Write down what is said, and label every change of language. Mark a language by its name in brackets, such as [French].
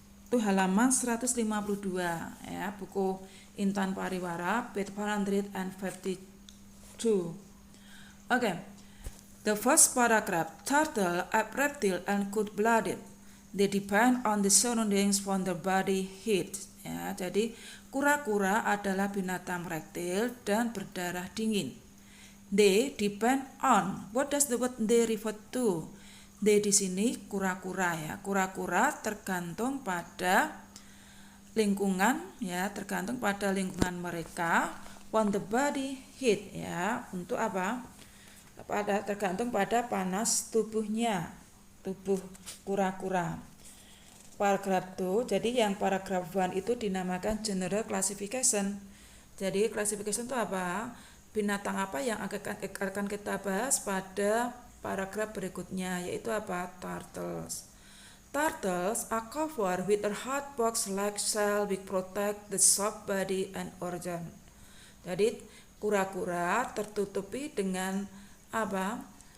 [Indonesian] Itu halaman 152, ya, buku Intan Pariwara, page 452. [English] Okay, the first paragraph, turtle are reptile and cold-blooded. They depend on the surroundings for their body heat. [Indonesian] Ya, jadi kura-kura adalah binatang reptil dan berdarah dingin. [English] They depend on. What does the word they refer to? [Indonesian] They di sini kura-kura, ya. Kura-kura tergantung pada lingkungan, ya, tergantung pada lingkungan mereka. On the body heat, ya. Untuk apa? Tergantung pada panas tubuhnya, tubuh kura-kura. Paragraf 2, jadi yang paragraf 1 itu dinamakan general classification. Jadi classification itu apa? Binatang apa yang akan kita bahas pada paragraf berikutnya, yaitu apa? [English] Turtles. Turtles are covered with a hard box-like shell which protect the soft body and organ. [Indonesian] Jadi kura-kura tertutupi dengan apa?